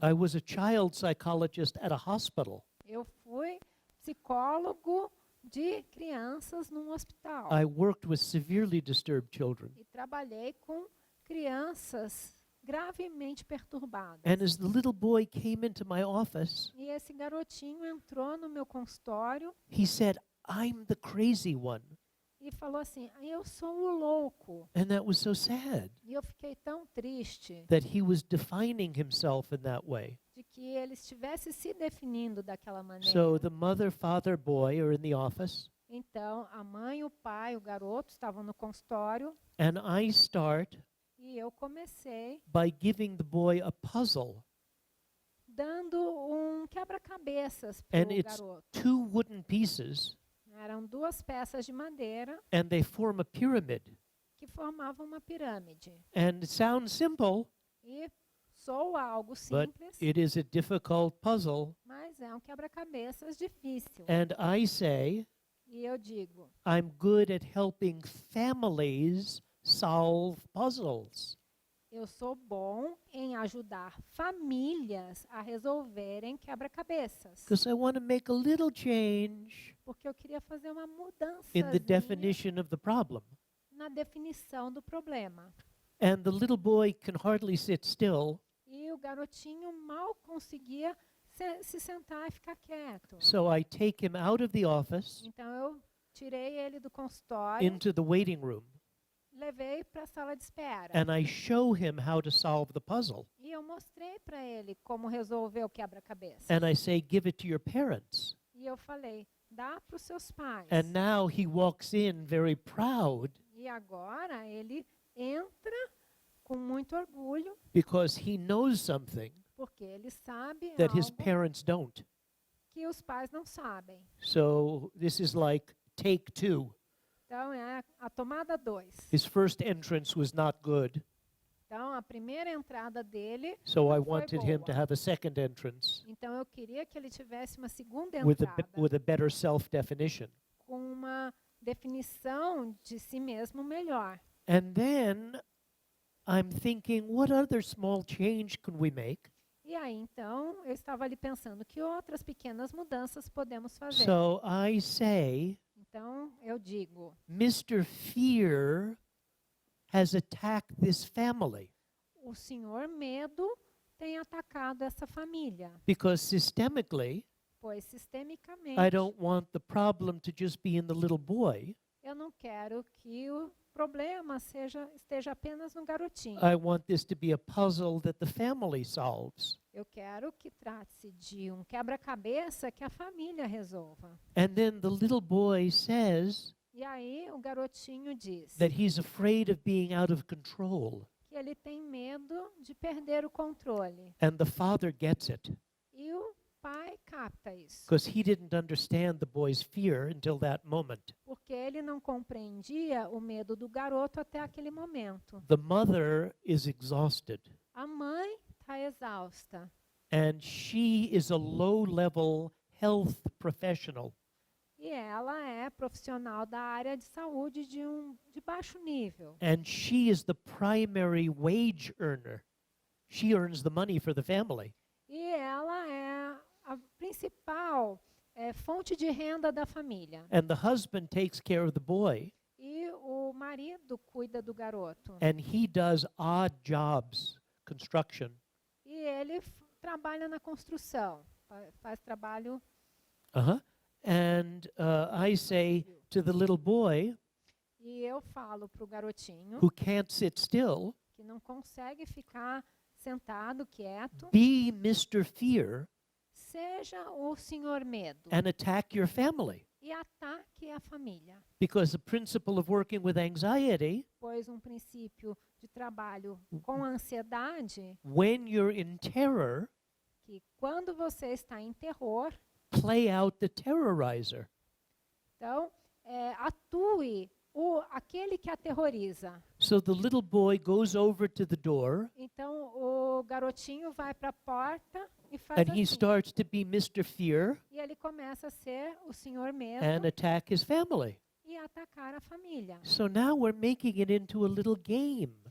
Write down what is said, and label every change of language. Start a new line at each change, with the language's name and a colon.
English: I was a child psychologist at a hospital.
Portuguese: Eu fui psicólogo de crianças num hospital.
English: I worked with severely disturbed children.
Portuguese: E trabalhei com crianças gravemente perturbadas.
English: And as the little boy came into my office,
Portuguese: E esse garotinho entrou no meu consultório
English: he said, "I'm the crazy one."
Portuguese: e falou assim: eu sou o louco.
English: And that was so sad
Portuguese: E eu fiquei tão triste
English: that he was defining himself in that way.
Portuguese: de que ele estivesse se definindo daquela maneira.
English: So the mother, father, boy are in the office,
Portuguese: Então, a mãe, o pai, o garoto estavam no consultório
English: and I start
Portuguese: e eu comecei
English: by giving the boy a puzzle.
Portuguese: dando um quebra-cabeças para
English: And
Portuguese: o
English: it's
Portuguese: garoto.
English: 2 wooden pieces,
Portuguese: Eram 2 peças de madeira
English: and they form a pyramid.
Portuguese: que formavam uma pirâmide.
English: And it sounds simple,
Portuguese: E soa algo
English: but
Portuguese: simples,
English: it is a difficult puzzle.
Portuguese: mas é um quebra-cabeças difícil.
English: And I say,
Portuguese: E eu digo,
English: I'm good at helping families solve puzzles.
Portuguese: eu sou bom em ajudar famílias a resolverem quebra-cabeças.
English: Because I want to make a little change
Portuguese: Porque eu queria fazer uma mudança
English: in the definition of the problem.
Portuguese: na definição do problema.
English: And the little boy can hardly sit still,
Portuguese: E o garotinho mal conseguia se sentar e ficar quieto.
English: so I take him out of the office
Portuguese: Então eu tirei ele do consultório,
English: into the waiting room,
Portuguese: levei para a sala de espera.
English: and I show him how to solve the puzzle.
Portuguese: E eu mostrei para ele como resolver o quebra-cabeça.
English: And I say, give it to your parents.
Portuguese: E eu falei, dá para os seus pais.
English: And now he walks in very proud
Portuguese: E agora ele entra com muito orgulho,
English: because he knows something
Portuguese: porque ele sabe
English: that his
Portuguese: algo
English: parents don't.
Portuguese: que os pais não sabem.
English: So this is like take 2.
Portuguese: Então é a tomada 2.
English: His first entrance was not good,
Portuguese: Então a primeira entrada dele,
English: so I
Portuguese: não foi
English: wanted him to
Portuguese: boa.
English: have a second entrance
Portuguese: Então eu queria que ele tivesse uma segunda
English: with
Portuguese: entrada
English: with a better self-definition.
Portuguese: com uma definição de si mesmo melhor.
English: And then I'm thinking, what other small change can we make?
Portuguese: E aí então eu estava ali pensando que outras pequenas mudanças podemos fazer.
English: So I say,
Portuguese: Então eu digo,
English: Mr. Fear has attacked this family
Portuguese: o senhor medo tem atacado essa família,
English: because systemically,
Portuguese: pois sistemicamente
English: I don't want the problem to just be in the little boy.
Portuguese: eu não quero que o problema esteja apenas no garotinho.
English: I want this to be a puzzle that the family solves.
Portuguese: Eu quero que trate-se de um quebra-cabeça que a família resolva.
English: And then the little boy says
Portuguese: E aí o garotinho diz
English: that he's afraid of being out of control.
Portuguese: que ele tem medo de perder o controle.
English: And the father gets it
Portuguese: E o pai capta isso,
English: because he didn't understand the boy's fear until that moment.
Portuguese: porque ele não compreendia o medo do garoto até aquele momento.
English: The mother is exhausted,
Portuguese: A mãe está exausta
English: and she is a low-level health professional.
Portuguese: e ela é profissional da área de saúde de baixo nível.
English: And she is the primary wage earner. She earns the money for the family.
Portuguese: E ela é a principal fonte de renda da família.
English: And the husband takes care of the boy,
Portuguese: E o marido cuida do garoto.
English: and he does odd jobs, construction.
Portuguese: E ele trabalha na construção, faz trabalho. Uh-huh.
English: And I say to the little boy
Portuguese: E eu falo para o garotinho,
English: who can't sit still,
Portuguese: que não consegue ficar sentado, quieto,
English: be Mr. Fear
Portuguese: seja o senhor medo
English: and attack your family.
Portuguese: e ataque a família.
English: Because the principle of working with anxiety,
Portuguese: Pois um princípio de trabalho com ansiedade,
English: when you're in terror,
Portuguese: que quando você está em terror,
English: play out the terrorizer.
Portuguese: então atue aquele que aterroriza.
English: So the little boy goes over to the door
Portuguese: Então o garotinho vai para a porta e faz
English: and he
Portuguese: assim.
English: starts to be Mr. Fear
Portuguese: E ele começa a ser o senhor medo
English: and attack his family.
Portuguese: e atacar a família.
English: So now we're making it into a little game.